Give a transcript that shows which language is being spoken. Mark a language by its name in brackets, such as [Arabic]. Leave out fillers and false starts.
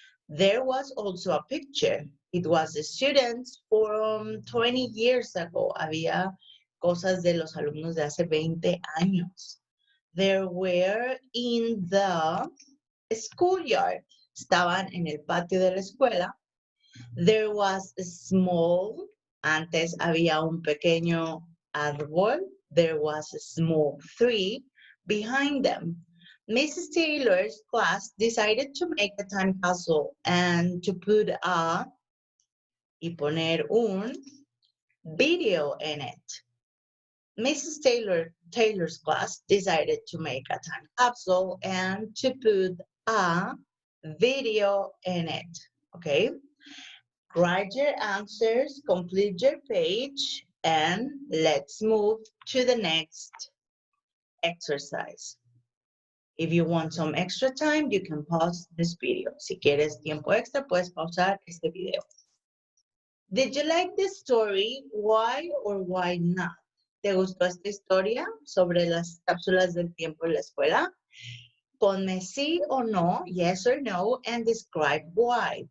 [English] There was also a picture. It was the students from 20 years ago. [Spanish] Había cosas de los alumnos de hace 20 años. [English] There were in the schoolyard. [Spanish] Estaban en el patio de la escuela. [English] There was a small, [Spanish] antes había un pequeño árbol. [English] There was a small tree behind them. Mrs. Taylor's class decided to make a time capsule and to put [Spanish] y poner [English] un video in it. Mrs. Taylor's class decided to make a time capsule and to put a video in it. Okay? Write your answers, complete your page, and let's move to the next exercise. If you want some extra time, you can pause this video. [Spanish] Si quieres tiempo extra, puedes pausar este video. [English] Did you like this story? Why or why not? [Spanish] ¿Te gustó esta historia sobre las cápsulas del tiempo en la escuela? Ponme sí o no, [English] yes or no, and describe why.